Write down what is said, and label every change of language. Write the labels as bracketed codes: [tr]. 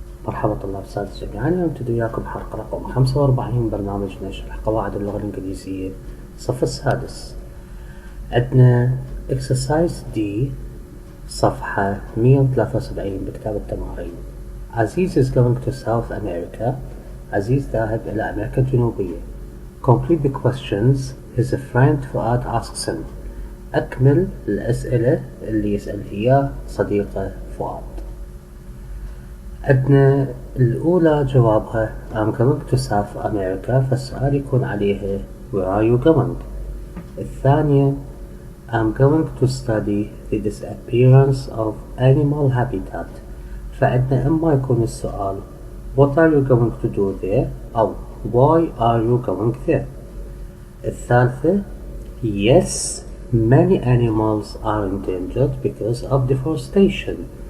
[ar] مرحبا طلاب السادس جميعا. اليوم نبتدي وياكم حلقة رقم 45 برنامجنا يشرح قواعد اللغة الإنجليزية الصف السادس. عندنا exercise D صفحة 173 بكتاب التمارين. عزيز [en] is going to South America. [ar] عزيز ذاهب إلى أمريكا الجنوبية. [en] Complete the questions his friend فؤاد asks him. [ar] أكمل الأسئلة اللي يسأل إياه صديقه فؤاد. عندنا الأولى جوابها [en] I'm going to South America، [ar] فالسؤال يكون عليها [en] Where are you going؟ [ar] الثانية [en] I'm going to study the disappearance of animal habitat، [ar] فعندنا إما يكون السؤال [en] What are you going to do there؟ [ar] أو [en] Why are you going there؟ [ar] الثالثة [en] Yes, many animals are endangered because of deforestation.